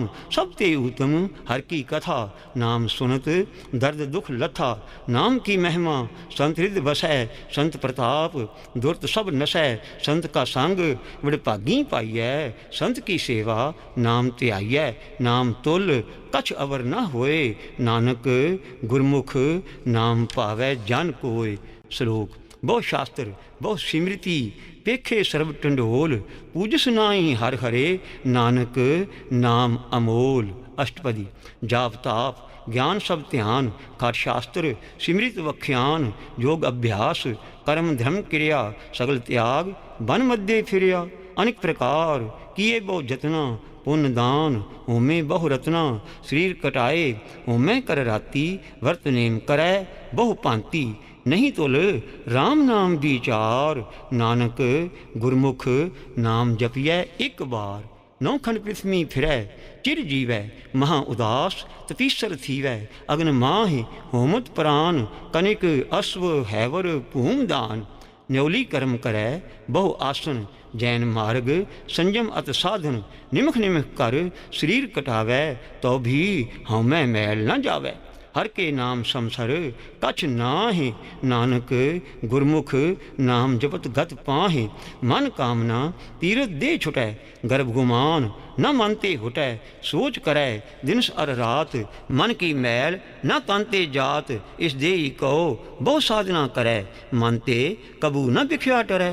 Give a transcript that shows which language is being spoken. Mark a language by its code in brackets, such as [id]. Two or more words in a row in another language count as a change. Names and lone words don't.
[hi] सब ते उत्तम हर की कथा, नाम सुनत दर्द दुख लथा। नाम की महिमा संत हृदय बसै, संत प्रताप दुर्त सब नसै। संत का संग विड़भागी पाइयै, संत की सेवा नाम त्याइयै। नाम तुल कछ अवर न होए, नानक गुरमुख नाम पावै जन कोय। श्लोक। बहु शास्त्र बहु सिमृति, पेखे सर्ब टंडोल। पूजस नाई हर हरे, नानक नाम अमोल। अष्टपदी। जाप ताप ज्ञान सब ध्यान, खट शास्त्र सिमृत वख्यान। योग अभ्यास कर्म धर्म क्रिया, सगल त्याग बन मध्य फिरिया। अनेक प्रकार किए बहु जतना, पुण्य दान होमे बहु रत्ना। शरीर कटाए होमे कर राती, वर्त नेम करै बहु भांति। नहीं तुल राम नाम विचार, नानक गुरमुख नाम जपियै एक बार। नौ खंड पृथ्वी फिरै चिर जीवै, महा उदास तपीसर थीवै। अग्न माह होमत प्राण, कनिक अश्व हैवर भूम दान। न्योली कर्म करै बहु आसन, जैन मार्ग संयम अत साधन। निमख निमख कर शरीर कटावै, तो भी हउमै मैल न जावै। हर के नाम समसर कछ नाहि, नानक गुरमुख नाम जपत गत पाहि। मन कामना तीरथ दे छुटै, गर्भ गुमान न मन ते हुटै। सोच करै दिनस अर रात, मन की मैल न तन ते जात। इस देही कहो बहु साधना करै, मन ते कबू न बिख्या टरै।